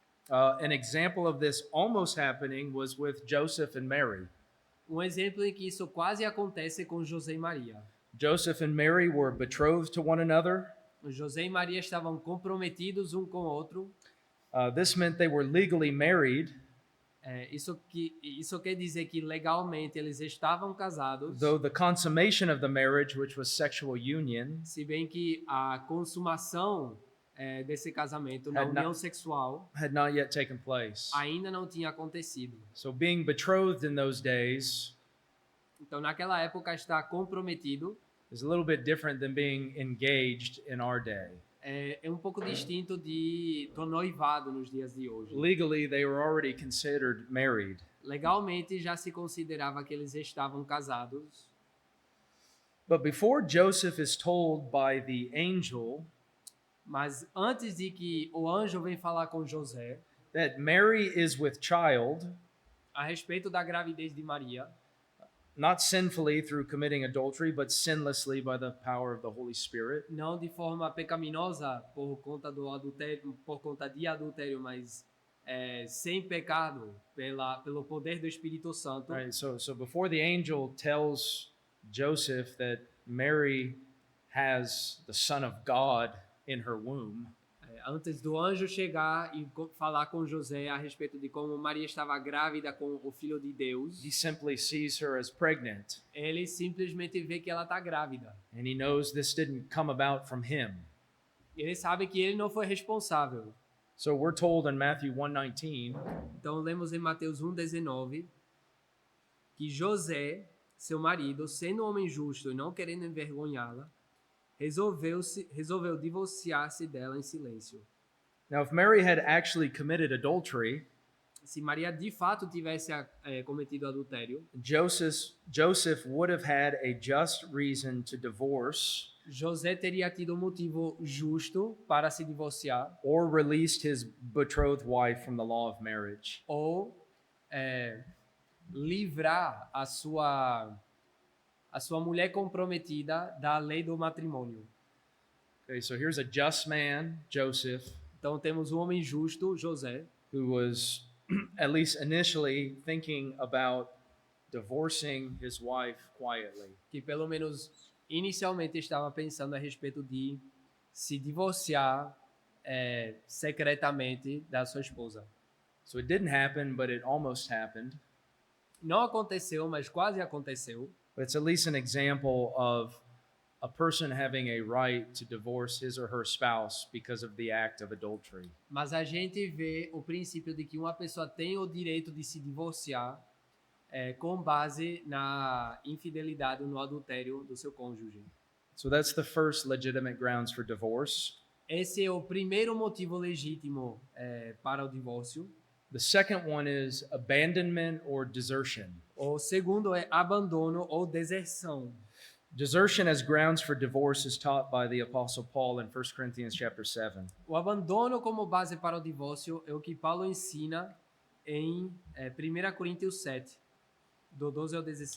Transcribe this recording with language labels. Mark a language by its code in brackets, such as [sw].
[en] an example of this almost happening was with Joseph and Mary. [pt] Exemplo em que isso quase acontece com José e Maria. [en] Joseph and Mary were betrothed to one another. [pt] José e Maria estavam comprometidos um com o outro. [en] This meant they were legally married, [pt] Isso quer dizer que legalmente eles estavam casados, [en] though the consummation of the marriage, which was sexual union, [pt] se bem que a consumação desse casamento na união sexual [en] had not yet taken place. [pt] ainda não tinha acontecido. [en] So being betrothed in those days [pt] Então, naquela época, estar comprometido [en] is a little bit different than being engaged in our day. [pt] é um pouco distinto do noivado nos dias de hoje. [en] Legally, they were already considered married. [pt] Legalmente, já se considerava que eles estavam casados. [en] But before Joseph is told by the angel [pt] Mas antes de que o anjo vem falar com José [en] that Mary is with child, [pt] a respeito da gravidez de Maria, [en] not sinfully through committing adultery, but sinlessly by the power of the Holy Spirit, [pt] não de forma pecaminosa por conta de adultério, mas sem pecado pelo poder do Espírito Santo. [en] right? So before the angel tells Joseph that Mary has the Son of God in her womb, [pt] Antes do anjo chegar e falar com José a respeito de como Maria estava grávida com o Filho de Deus, [en] he simply sees her as pregnant, [pt] ele simplesmente vê que ela está grávida. [en] and he knows this didn't come about from him. [pt] Ele sabe que ele não foi responsável. [en] So we're told in Matthew 1:19 [pt] Então lemos em Mateus 1:19 que José, seu marido, sendo um homem justo e não querendo envergonhá-la, resolveu divorciar-se dela em silêncio. [en] Now, if Mary had actually committed adultery, [pt] Se Maria de fato tivesse cometido adultério, [en] Joseph would have had a just reason to divorce [pt] José teria tido um motivo justo para se divorciar [en] or released his betrothed wife from the law of marriage. [pt] ou livrar a sua mulher comprometida da lei do matrimônio. [en] Okay, so here's a just man, Joseph, [pt] Então temos um homem justo, José, [en] who was at least initially thinking about divorcing his wife quietly. [pt] que pelo menos inicialmente estava pensando a respeito de se divorciar secretamente da sua esposa. [en] So it didn't happen, but it almost happened. [pt] Não aconteceu, mas quase aconteceu. [en] But it's at least an example of a person having a right to divorce his or her spouse because of the act of adultery. [pt] Mas a gente vê o princípio de que uma pessoa tem o direito de se divorciar com base na infidelidade ou no adultério do seu cônjuge. [en] So that's the first legitimate grounds for divorce. [pt] Esse é o primeiro motivo legítimo para o divórcio. [en] The second one is abandonment or desertion. [pt] O segundo é abandono ou deserção. [en] Desertion as grounds for divorce is taught by the Apostle Paul in 1 Corinthians chapter 7. [pt] O abandono como base para o divórcio é o que Paulo ensina em 1 Coríntios 7, do 12 ao 16.